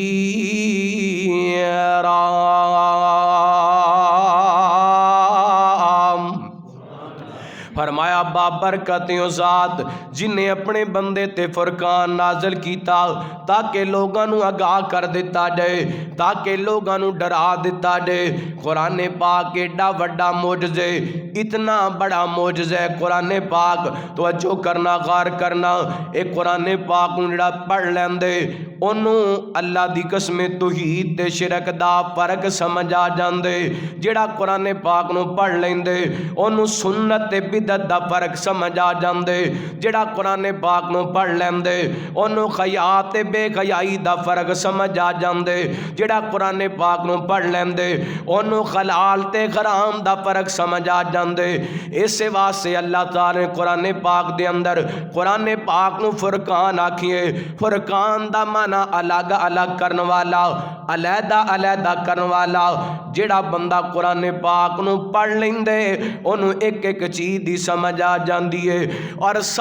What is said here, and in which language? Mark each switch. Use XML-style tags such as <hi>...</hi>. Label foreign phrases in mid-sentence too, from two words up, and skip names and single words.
<pa>فرمایا بابرکت ذات جن نے اپنے بندے تے فرقان نازل کیتا تاکہ لوگاں نو آگاہ کر دیتا جائے، تاکہ لوگاں نو ڈرا دیتا جائے۔ قرآن پاک ایڈا وڈا معجزہ، اتنا بڑا معجزہ قرآن پاک، توجہ کرنا غور کرنا۔ ایک قرآن پاک نو جڑا پڑھ لیندے انہوں اللہ دی قسم توحید تے شرک دا فرق سمجھ آ جاندے، جڑا قرآن پاک نو پڑھ لیندے انہوں سنت تے بدعت دا فرق سمجھ آ جاندے، جڑا قرآن پاک نو پڑھ لیندے انہوں خیات تے بے خیائی دا فرق سمجھ آ جاندے، جڑا قرآن پاک نو پڑھ لیندے انہوں خلال تے حرام دا فرق سمجھ آ جاندے۔ اس واسطے اللہ تعالی نے قرآن پاک دے اندر قرآن پاک نو فرقان آکھیے۔ فرقان دا معنی الگ الگ کرن والا، علیحدہ علیحدہ کرن والا۔ جڑا بندہ قرآن پاک نو پڑھ لیندے انہوں ایک ایک چیز دی سمجھ آ جاندی ہے۔</pa>